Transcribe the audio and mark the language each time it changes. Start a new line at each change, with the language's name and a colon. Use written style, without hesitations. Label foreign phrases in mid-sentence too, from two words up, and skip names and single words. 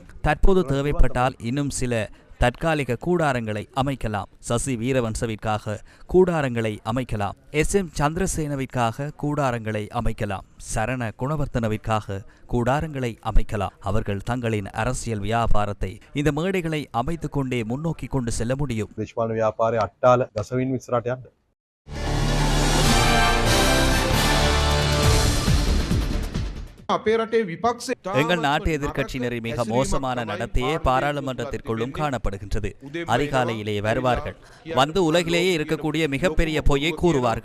Tamil: தற்போது தேவைப்பட்டால் இன்னும் சில தற்காலிக கூடாரங்களை அமைக்கலாம். சசி வீரவன்சவிற்காக கூடாரங்களை அமைக்கலாம். SM சந்திரசேனவிற்காக கூடாரங்களை அமைக்கலாம். சரண குணவர்த்தனவிற்காக கூடாரங்களை அமைக்கலாம். அவர்கள் தங்களின் அரசியல் வியாபாரத்தை இந்த மேடைகளை அமைத்துக் கொண்டே முன்னோக்கி கொண்டு செல்ல முடியும்.
Sinhala: දේශපාලන ව්‍යාපාරයේ අට්ටාල ගසවින් ඉස්සරහට යන්න
Tamil: எங்கள் நாட்டு எதிர்க்கட்சியினரின் மிக மோசமான நடத்தையே பாராளுமன்றத்திற்குள்ளும் காணப்படுகின்றது. அதிகாலையிலே வருவார்கள், வந்து உலகிலேயே இருக்கக்கூடிய மிகப்பெரிய பொய்யை கூறுவார்கள்.